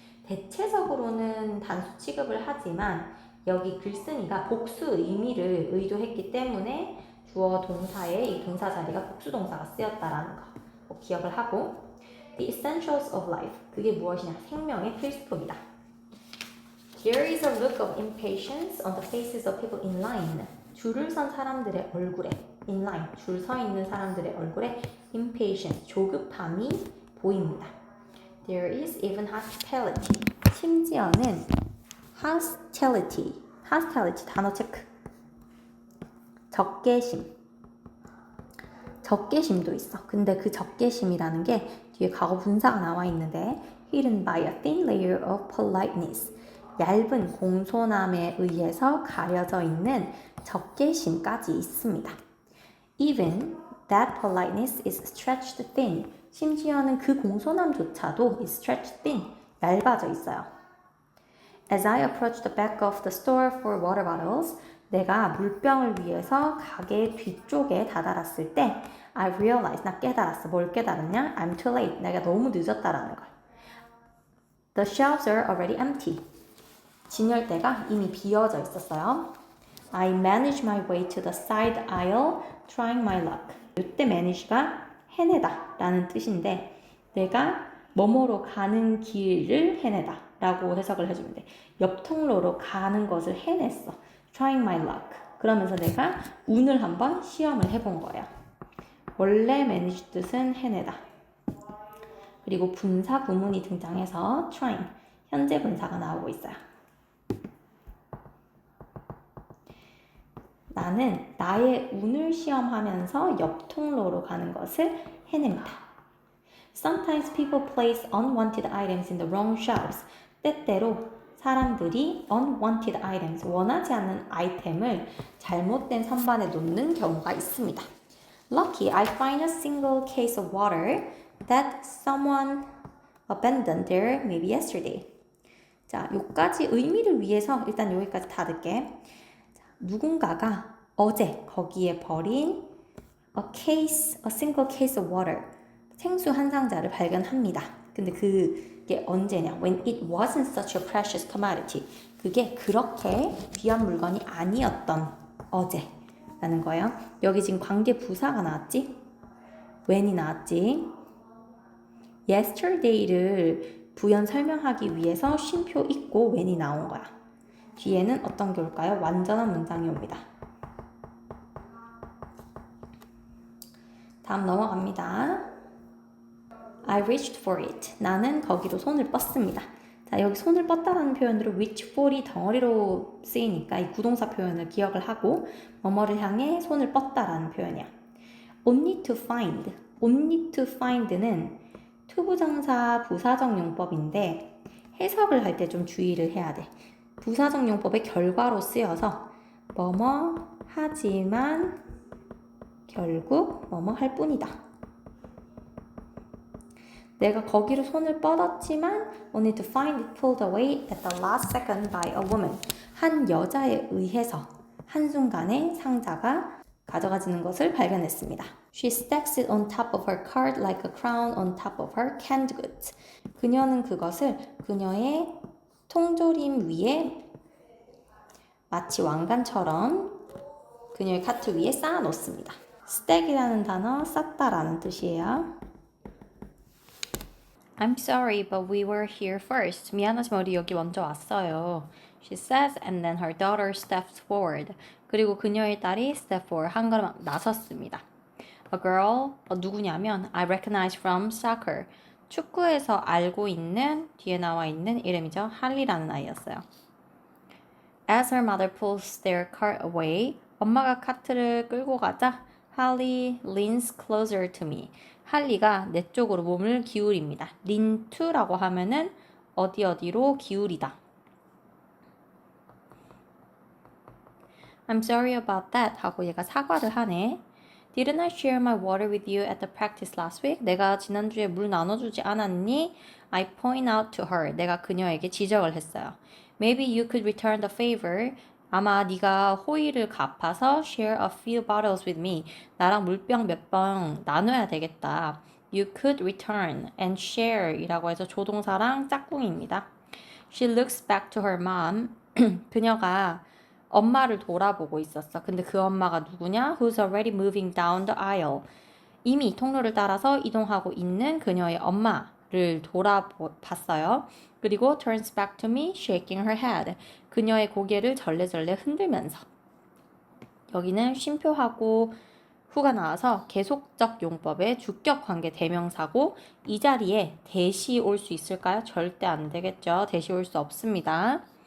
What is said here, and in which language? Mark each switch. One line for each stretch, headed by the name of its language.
Korean: 대체적으로는 단수 취급을 하지만 여기 글쓴이가 복수 의미를 의도했기 때문에 주어 동사에 이 동사 자리가 복수 동사가 쓰였다라는 거 꼭 기억을 하고
English: The essentials of life
Korean: 그게 무엇이냐? 생명의 필수품이다.
English: There is a look of impatience on the faces of people in line.
Korean: 줄을 선 사람들의 얼굴에 in line, 줄 서 있는 사람들의 얼굴에 impatience, 조급함이 보입니다.
English: There is even hospitality.
Korean: 심지어는 hostility. hostility 단어 체크. 적개심. 적개심도 있어. 근데 그 적개심이라는 게 뒤에 과거 분사가 나와 있는데
English: hidden by a thin layer of politeness.
Korean: 얇은 공손함에 의해서 가려져 있는 적개심까지 있습니다.
English: Even that politeness is stretched thin.
Korean: 심지어는 그 공손함조차도
English: is stretched thin.
Korean: 얇아져 있어요.
English: As I approached the back of the store for water bottles,
Korean: 내가 물병을 위해서 가게 뒤쪽에 다다랐을 때
English: I realized,
Korean: 나 깨달았어. 뭘 깨달았냐?
English: I'm too late.
Korean: 내가 너무 늦었다라는 걸.
English: The shelves are already empty.
Korean: 진열대가 이미 비어져 있었어요.
English: I managed my way to the side aisle, trying my luck.
Korean: 이때 manage가 해내다 라는 뜻인데 내가 뭐뭐로 가는 길을 해내다 라고 해석을 해주면 돼. 옆 통로로 가는 것을 해냈어.
English: Trying my luck.
Korean: 그러면서 내가 운을 한번 시험을 해본 거야. 원래 manage 뜻은 해내다. 그리고 분사 구문이 등장해서 trying, 현재 분사가 나오고 있어요. 나는 나의 운을 시험하면서 옆 통로로 가는 것을 해냅니다.
English: Sometimes people place unwanted items in the wrong shelves.
Korean: 때때로 사람들이
English: unwanted items,
Korean: 원하지 않는 아이템을 잘못된 선반에 놓는 경우가 있습니다.
English: Lucky, I find a single case of water that someone abandoned there maybe yesterday.
Korean: 자, 요까지 의미를 위해서 일단 여기까지 다 듣게. 누군가가 어제 거기에 버린
English: a single case of water,
Korean: 생수 한 상자를 발견합니다. 근데 그게 언제냐?
English: When it wasn't such a precious commodity.
Korean: 그게 그렇게 귀한 물건이 아니었던 어제라는 거예요. 여기 지금 관계 부사가 나왔지? when이 나왔지? yesterday를 부연 설명하기 위해서 쉼표 있고 when이 나온 거야. 뒤에는 어떤 게 올까요? 완전한 문장이 옵니다. 다음 넘어갑니다.
English: I reached for it.
Korean: 나는 거기로 손을 뻗습니다. 자, 여기 손을 뻗다라는 표현으로 reach for이 덩어리로 쓰이니까 이 구동사 표현을 기억을 하고 뭐뭐를 향해 손을 뻗다라는 표현이야.
English: only to find.
Korean: only to find는 투부정사 부사적 용법인데 해석을 할 때 좀 주의를 해야 돼. 부사적 용법의 결과로 쓰여서 뭐뭐 하지만 결국 뭐뭐 할 뿐이다. 내가 거기로 손을 뻗었지만
English: only to find it pulled away at the last second by a woman.
Korean: 한 여자에 의해서 한순간에 상자가 가져가지는 것을 발견했습니다.
English: She stacks it on top of her cart like a crown on top of her canned goods.
Korean: 그녀는 그것을 그녀의 통조림 위에 마치 왕관처럼 그녀의 카트 위에 쌓아 놓습니다. stack이라는 단어 쌓다라는 뜻이에요.
English: I'm sorry, but we were here first.
Korean: 미안하지만 우리 여기 먼저 왔어요.
English: She says, and then her daughter steps forward.
Korean: 그리고 그녀의 딸이
English: step forward,
Korean: 한 걸음 나섰습니다.
English: A girl,
Korean: 누구냐면
English: I recognize from soccer.
Korean: 축구에서 알고 있는, 뒤에 나와 있는 이름이죠. 할리라는 아이였어요.
English: As her mother pulls their cart away,
Korean: 엄마가 카트를 끌고 가자
English: Holly leans closer to me.
Korean: 할리가 내 쪽으로 몸을 기울입니다. lean to라고 하면은 어디로 기울이다.
English: I'm sorry about that
Korean: 하고 얘가 사과를 하네.
English: Didn't I share my water with you at the practice last week?
Korean: 내가 지난주에 물 나눠주지 않았니?
English: I point out to her.
Korean: 내가 그녀에게 지적을 했어요.
English: Maybe you could return the favor.
Korean: 아마 네가 호의를 갚아서
English: share a few bottles with me.
Korean: 나랑 물병 몇 병 나눠야 되겠다.
English: You could return and share
Korean: 이라고 해서 조동사랑 짝꿍입니다.
English: She looks back to her mom.
Korean: 그녀가 엄마를 돌아보고 있었어. 근데 그 엄마가 누구냐?
English: Who's already moving down the aisle.
Korean: 이미 통로를 따라서 이동하고 있는 그녀의 엄마를 돌아봤어요. 그리고
English: turns back to me, shaking her head.
Korean: 그녀의 고개를 절레절레 흔들면서. 여기는 쉼표하고 후가 나와서 계속적 용법의 주격 관계 대명사고 이 자리에 대시 올 수 있을까요? 절대 안 되겠죠. 대시 올 수 없습니다.